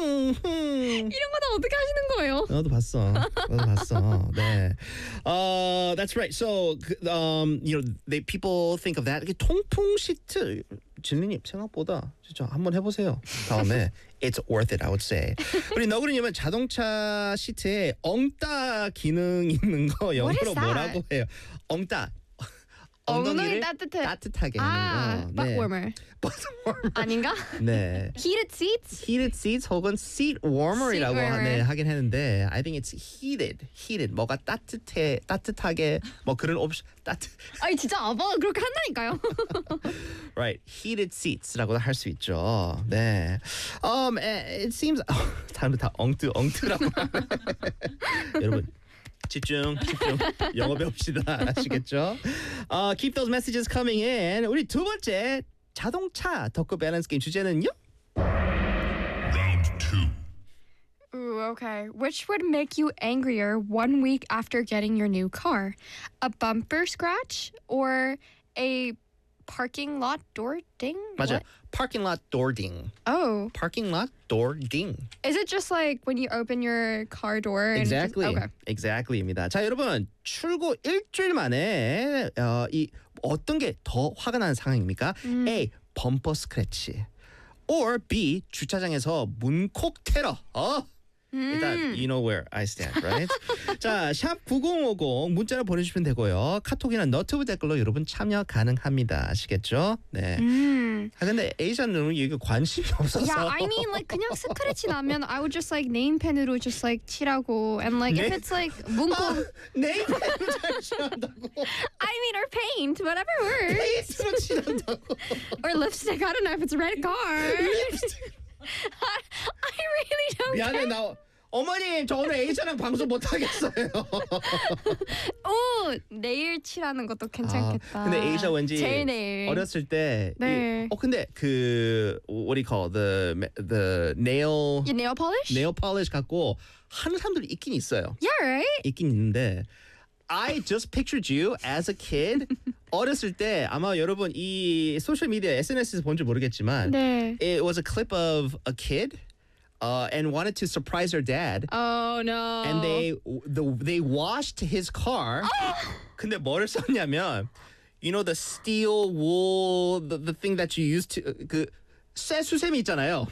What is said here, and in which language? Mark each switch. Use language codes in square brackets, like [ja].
[ko] 이런 거 다 어떻게 하시는 거예요? 나도 봤어. 나도 봤어. 네. [en] That's right. So, you know, they people think of that. [ko] 이게 통풍 시트. 진리님 생각보다 진짜 한번 해보세요. 다음에 [en] it's worth it, I would say. [ko] 우리 너구리님은 자동차 시트에 엉따 기능 있는 거 영어로 뭐라고 해요? 엉따. 엉덩이를 따뜻하게 하는 거. 아, 네. [en] butt warmer. [ko] 아닌가? 네. [en] heated seats? heated seats 혹은 seat warmer이라고 warmer. [ko] 네, 하긴 했는데 [en] I think it's heated. heated. [ko] 뭐가 따뜻해, 따뜻하게 뭐 그런 옵션. 아니 진짜 아빠 그렇게 한다니까요. right. heated seats라고도 할 수 있죠. 네. [en] It seems [ko] 다음부터 엉뚜 엉뚜라고 여러분 집중, 집중. 영어 배웁시다. 아시겠죠? [en] Keep those messages coming in. [ko] 우리 두 번째 자동차 덕후 밸런스 게임 주제는요? [en] Round 2. Ooh, okay. Which would make you angrier one week after getting your new car? A bumper scratch or a parking lot door ding? [ko] 맞아. [en] What? Parking lot door ding. Oh. Parking lot door ding. Is it just like when you open your car door? Exactly. And just, okay. Exactly입니다. [ko] 자, 여러분, 출고 일주일 만에 이 어떤 게 더 화가 나는 상황입니까? [en] A. bumper scratch. Or B. [ko] 주차장에서 문콕 테러. [en] 일단 you know where I stand, right? [ko] 자, 샵 9050 문자로 보내주시면 되고요. 카톡이나 너튜브 댓글로 여러분 참여 가능합니다. 아시겠죠? 네. 아, 근데 에이전은 이게 관심이 없어서. Yeah, I mean like 그냥 스크래치 나면 I would just like 네임펜으로 just like 칠하고 and like 네? if it's like 문콕. 네임펜으로 칠한다고? [en] I mean or paint, whatever works. [ko] 페인트로 칠한다고? [en] or lipstick, I don't know if it's red car. I really don't [ko] 미안해, [en] care. [ko] 미안해, 나 어머님, 저 오늘 에이저랑 방송 못 하겠어요. 오, 네일 칠하는 것도 괜찮겠다. 아, 근데 에이저 왠지 어렸을 때 네. 이, 근데 그 [en] what do you call the nail? Yeah, nail polish? [ko] Nail polish 갖고 하는 사람들 있긴 있어요. [en] Yeah, right. [ko] 있긴 있는데 [en] I just pictured you as a kid. [ko] 어렸을 때 아마 여러분 이 소셜 미디어 SNS에서 본 줄 모르겠지만 네. [en] it was a clip of a kid and wanted to surprise her dad. Oh no. And they washed his car. Oh! [ko] 근데 뭐를 썼냐면 [en] you know the steel wool the thing that you used to [ko] 그 세수세미 있잖아요.